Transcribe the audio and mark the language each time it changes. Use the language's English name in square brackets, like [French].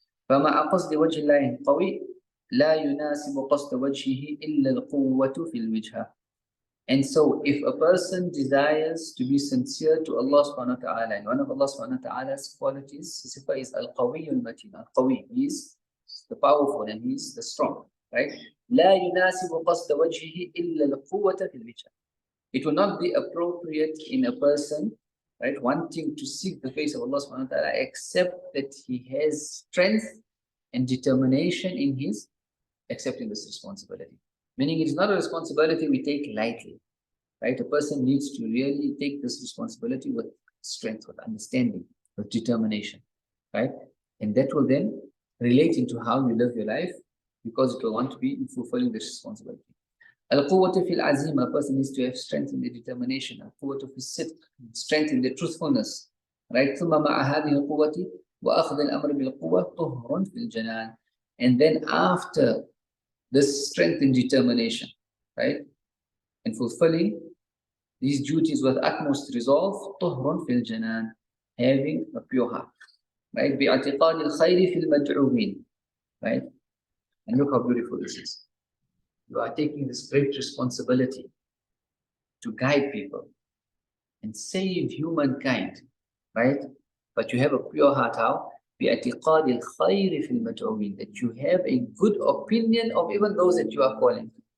[Arabic] فَمَعَ قَصْدِ وَجْهِ اللَّهِ الْقَوِيِّ لَا يُنَاسِبُ قَصْدَ وَجْهِهِ إِلَّا الْقُوَّةُ فِي الْوِجْهَةِ. [English] And so if a person desires to be sincere to Allah subhanahu wa ta'ala, and one of Allah subhanahu wa ta'ala's qualities, sifa is al-qawi al-matin. Al-qawi, he is the powerful and he is the strong, right? [Arabic] لا يناسب قصد وجهه إلا القوة في الوجه. [English] It will not be appropriate in a person, right, wanting to seek the face of Allah subhanahu wa ta'ala, except that he has strength and determination in his accepting this responsibility. Meaning it's not a responsibility we take lightly, right? A person needs to really take this responsibility with strength, with understanding, with determination, right? And that will then relate into how you live your life, because it will want to be in fulfilling this responsibility. [Arabic] Al-quwwatu fil azim, [English] a person needs to have strength in the determination. [Arabic] Al-quwwatu fil sidq, [English] strength in the truthfulness, right? [Arabic] ثم مع هذه القوة وأخذ الأمر بالقوة طهر في الجنان. [English] And then after this strength and determination, right, and fulfilling these duties with utmost resolve, [Arabic] طهر في الجنان, [English] having a pure heart, right? [Arabic] باعتقاد الخير في المدعوين, right? [English] And look how beautiful this is. You are taking this great responsibility to guide people and save humankind, right? But you have a pure heart. [Arabic] How? بِاعْتِقَادِ الْخَيْرِ فِي الْمَدْعُوِينَ. [English] That you have a good opinion of even those that you are calling.